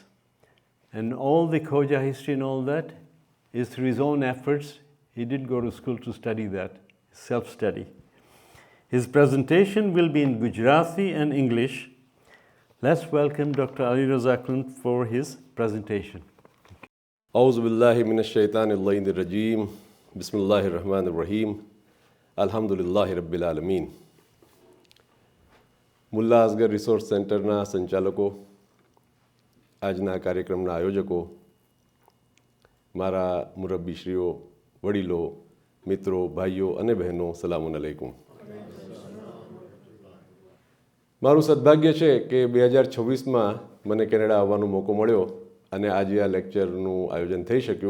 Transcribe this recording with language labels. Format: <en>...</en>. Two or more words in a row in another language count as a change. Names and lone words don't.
<en>And all the Khoja history and all that is through his own efforts. He did go to school to study that, self-study. His presentation will be in Gujarati and English. Let's welcome Dr. Ali Raza Kunt for his presentation.</en> <ar>أعوذ بالله من الشيطان الرجيم. بسم الله الرحمن الرحيم. الحمد لله رب العالمين.</ar> <gu>મુલ્લા અસગર રિસોર્સ સેન્ટરના સંચાલકો, આજના કાર્યક્રમના આયોજકો, મારા મુરબ્બીશ્રીઓ, વડીલો, મિત્રો, ભાઈઓ અને બહેનો,</gu> <ar>سلام عليكم.</ar> <gu>મારું સદભાગ્ય છે કે 2026માં મને કેનેડા આવવાનો મોકો મળ્યો અને આજે આ લેક્ચરનું આયોજન થઈ શક્યું.</gu>